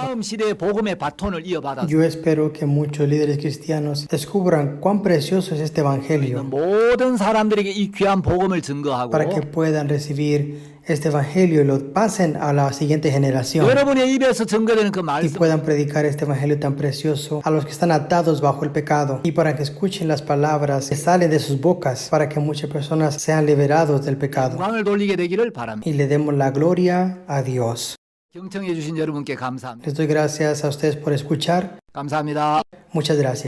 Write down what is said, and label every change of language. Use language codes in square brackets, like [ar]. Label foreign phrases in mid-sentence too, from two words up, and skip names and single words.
[ko] 다음 시대의 복음의 바톤을 이어받아서 [es] Yo espero que muchos líderes cristianos descubran cuán precioso es este evangelio [ko] 모든 사람들에게 이 귀한 복음을 증거하고 [es] para que puedan recibir este evangelio y lo pasen a la siguiente generación [ko] 여러분의 입에서 증거되는 그 [es] y [ko] 말씀 [es] puedan predicar este evangelio tan precioso a los que están atados bajo el pecado y para que escuchen las palabras que salen de sus bocas para que muchas personas sean liberados del pecado [ko] 영광을 돌리게 되기를 바랍니다. [es] y le demos la gloria a Dios. [ko] 경청해 주신 여러분께 감사합니다. [es] Les doy gracias a ustedes por escuchar. [ko] 감사합니다. [es] Muchas gracias.